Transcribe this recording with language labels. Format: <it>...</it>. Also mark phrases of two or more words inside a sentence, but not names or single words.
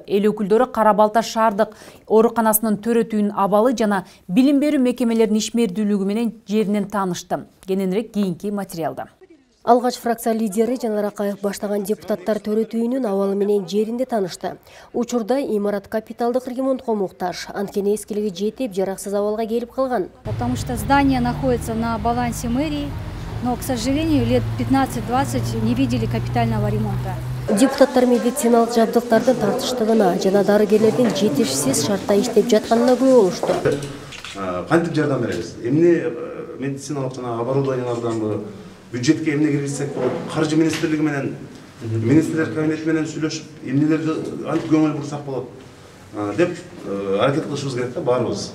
<ky>Эл өкүлдөрү Кара Балта шаардык ооруканасынын төрөтүүнүн абалы жана билим берүү мекемелеринин ишмердүүлүгү менен жеринен таанышты. Кененирээк кийинки материалда. Алгач фракция лидери Жанар Акаев баштаган депутаттар төрөтүүнүн абалы менен жеринде таанышты. Учурда имарат капиталдык ремонтко муктаж, анткени эскилиги жетип, жараксыз абалга келип калган.</ky> <ru>Потому что здание находится на балансе мэрии. Но, к сожалению, лет 15-20 не видели капитального ремонта.</ru> <ky>Депутаттар медициналык жабдыктардын тартыштыгына жана дарыгерлердин жетишсиз шартта иштеп жатканына күбө болушту. Кантип жардам беребиз? Эмне медициналык жана оборудованиялардан бюджетке эмне киргизсек болот? Каржы министрлиги менен, министрлер кабинети менен сүйлөшүп, эмнелерге антип көңүл бурсак болот деп аракет кылышыбыз керек да баарыбыз.</ky>